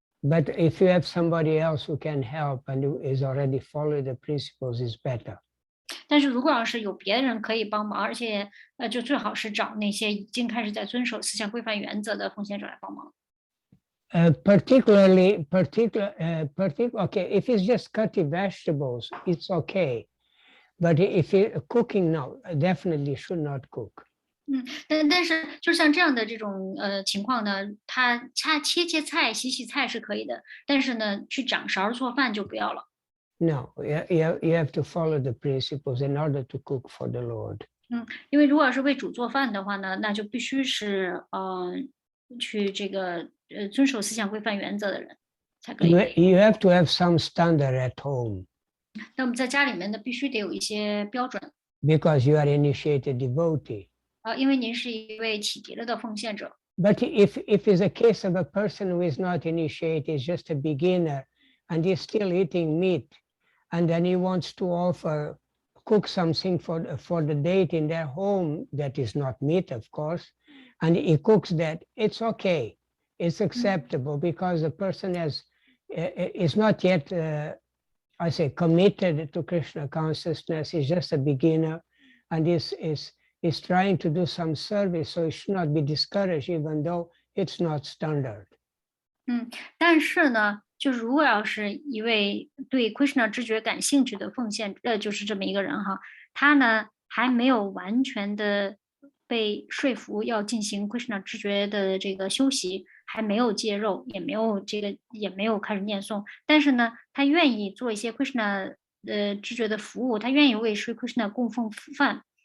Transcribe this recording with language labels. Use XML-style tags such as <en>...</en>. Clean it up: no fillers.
<en>But if you have somebody else who can help and who is already follow the principles, is better.</en> <zh>但是如果要是有别人可以帮忙，而且就最好是找那些已经开始在遵守思想规范原则的奉献者来帮忙。</zh> <en>Particularly, okay, if it's just cutting vegetables, it's okay. But if you're cooking, no, definitely should not cook.</en> <zh>但是就像这样的这种情况呢，他切菜、洗菜是可以的，但是呢，去掌勺做饭就不要了。</zh> <en>No, you have to follow the principles in order to cook for the Lord.</en> <zh>因为如果是为主做饭的话呢，那就必须是去这个遵守思想规范原则的人才可以。</zh> <en>You have to have some standard at home.</en> <zh>那我们在家里面呢，必须得有一些标准。</zh> <en>Because you are initiated devotee.</en> <zh>因为您是一位启迪了的奉献者。</zh> <en>But if it's a case of a person who is not initiated, is just a beginner, and he's still eating meat, and then he wants to cook something for the deity in their home that is not meat, of course, and he cooks that, it's okay, it's acceptable, because the person is not yet, I say, committed to Krishna consciousness. He's just a beginner, and is trying to do some service, so it should not be discouraged, even though it's not standard.</en> <zh>但是呢，就是如果要是一位对 Krishna 知觉感兴趣的奉献，就是这么一个人哈，他呢还没有完全的被说服要进行 Krishna 知觉的这个修习，还没有戒肉，也没有开始念诵，但是呢，他愿意做一些 Krishna 知觉的服务，他愿意为 Sri Krishna 供奉饭。</zh>